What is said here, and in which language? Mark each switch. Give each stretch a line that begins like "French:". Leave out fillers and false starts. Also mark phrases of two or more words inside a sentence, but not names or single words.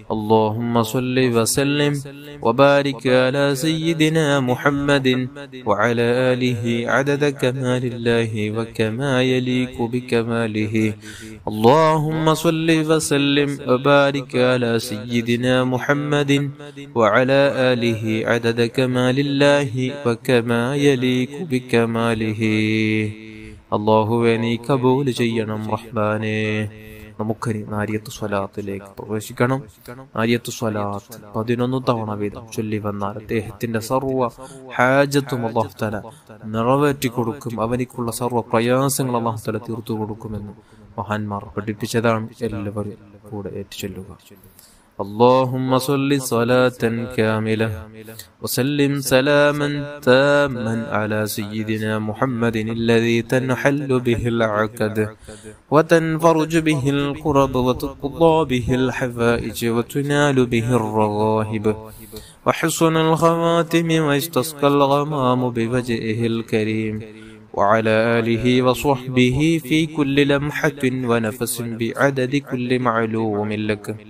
Arabic: اللهم صل وسلم وبارك على سيدنا محمد وعلى آله عدد كمال الله وكما يليق بكماله. اللهم صل وسلم وبارك على سيدنا محمد وعلى آله عدد كمال الله وكما يليق بكماله.
Malayalam: അല്ലാഹുവേ നീ കബൂൽ ചെയ്യണം റഹ്മാനേ. നമുക്കനി നാരിയത്ത് സ്വലാത്തിലേക്ക് പ്രവേശിക്കണം. നാരിയത്ത് സ്വലാത്ത് 11 തവണ വീതം ചൊല്ലി വന്നാൽ അദ്ദേഹത്തിന്റെ സർവ്വ ഹാജത്തും
Arabic: الله تعالى
Malayalam: നിറവേറ്റി കൊടുക്കും. അവനിക്കുള്ള സർവ്വ പ്രയാസങ്ങൾ
Arabic: الله تعالى
Malayalam: തീർത്തു കൊടുക്കുമെന്ന് മഹാന്മാർ പഠിപ്പിച്ചതാണ്. എല്ലാവരും കൂടെ ഏറ്റുചൊല്ലുക.
Arabic: اللهم صل صلاة كاملة وسلم سلاما تاما على سيدنا محمد الذي تنحل به العقد وتنفرج به الكرب وتقضى به الحوائج وتنال به الرغائب وحسن الخواتم ويستسقى الغمام بوجهه الكريم وعلى آله وصحبه في كل لمحة ونفس بعدد كل معلوم لك.